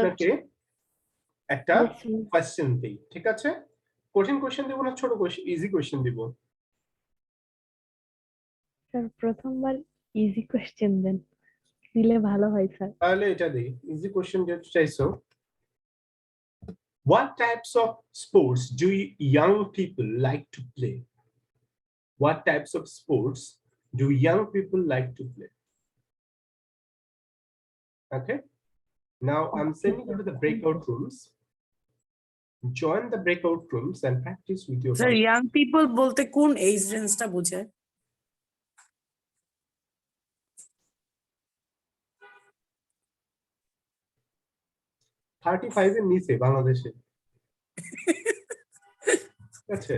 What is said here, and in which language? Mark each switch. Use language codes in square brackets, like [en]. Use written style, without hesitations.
[bn] আপনাকে একটা [en] Yes, sir. [bn] Question দিই, ঠিক আছে? কঠিন কোয়েশ্চেন দিব না ছোট কোয়েশ্চেন, ইজি কোয়েশ্চেন দিব? স্যার প্রথমবার ইজি কোশ্চেন দেন, দিলে ভালো হয় স্যার। তাহলে এটা দিই, ইজি কোয়েশ্চেন যেহেতু চাইছো। [en] What types of sports do young people like to play? What types of sports do young people like to play? Okay. Now I'm sending you to the breakout rooms. Join the breakout rooms and practice with your [bn] sir young people বলতে কোন age রেঞ্জটা বোঝায়? 35 এর নিচে বাংলাদেশে। আচ্ছা,